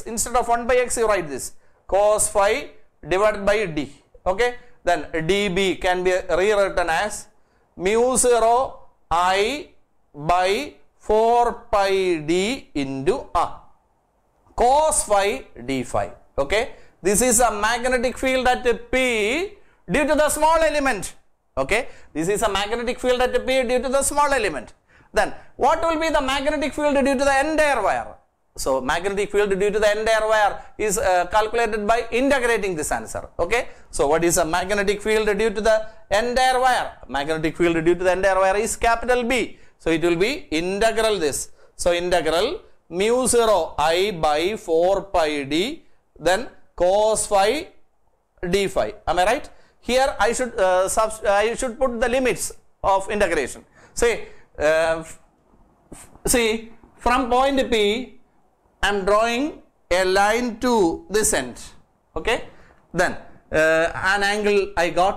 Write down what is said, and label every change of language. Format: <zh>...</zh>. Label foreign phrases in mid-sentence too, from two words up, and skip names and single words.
<en>Instead of 1 by x, you write this, cos phi divided by d. Okay. Then dB can be rewritten as mu 0 I by 4 pi d into cos phi d phi. Okay. This is a magnetic field at P due to the small element. Okay. This is a magnetic field at P due to the small element. Then what will be the magnetic field due to the entire wire? So magnetic field due to the entire wire is calculated by integrating this answer. Okay. So what is a magnetic field due to the entire wire? Magnetic field due to the entire wire is capital B. So it will be integral this. So integral mu 0 I by 4 pi d, then cos phi d phi. Am I right? Here I should put the limits of integration. See, from point P, I am drawing a line to this end. Okay. Then an angle I got.</en>